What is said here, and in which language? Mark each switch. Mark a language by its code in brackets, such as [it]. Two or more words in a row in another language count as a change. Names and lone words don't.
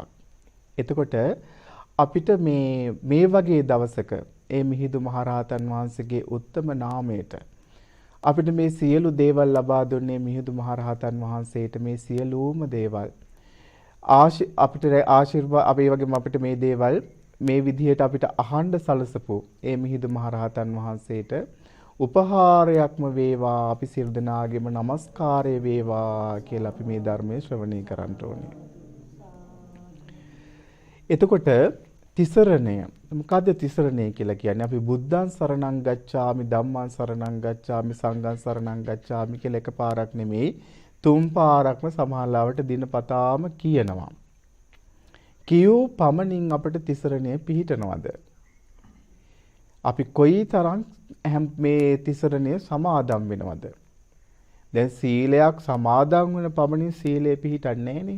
[si] එතකොට අපිට මේ වගේ දවසක ඒ මිහිඳු මහරහතන් වහන්සේගේ උත්තම නාමයට අපිට මේ සියලු දේවල් ලබා දුන්නේ මිහිඳු මහරහතන් වහන්සේට මේ සියලුම දේවල් අපිට ආශිර්වාද අපි වගේම අපිට මේ දේවල් මේ විදිහට අපිට අහන්න සලසපු ඒ මිහිඳු මහරහතන් වහන්සේට උපහාරයක්ම වේවා අපි සියලු දෙනාගේම নমස්කාරය වේවා කියලා අපි මේ ධර්මයේ ශ්‍රවණය කරන්න ඕනේ. එතකොට තිසරණය මොකද්ද තිසරණය කියලා කියන්නේ? අපි [pi] බුද්ධං සරණං ගච්ඡාමි, ධම්මං සරණං ගච්ඡාමි, සංඝං සරණං ගච්ඡාමි [si] කියලා එකපාරක් නෙමෙයි 3 පාරක්ම සමාලාවට දිනපතාම කියනවා. කියූ පමණින් අපිට තිසරණය පිහිටනවද? අපි කොයි තරම් මේ තිසරණය සමාදම් වෙනවද? දැන් සීලයක් සමාදන් වෙන පමණින් සීලය පිහිටන්නේ නැහනේ.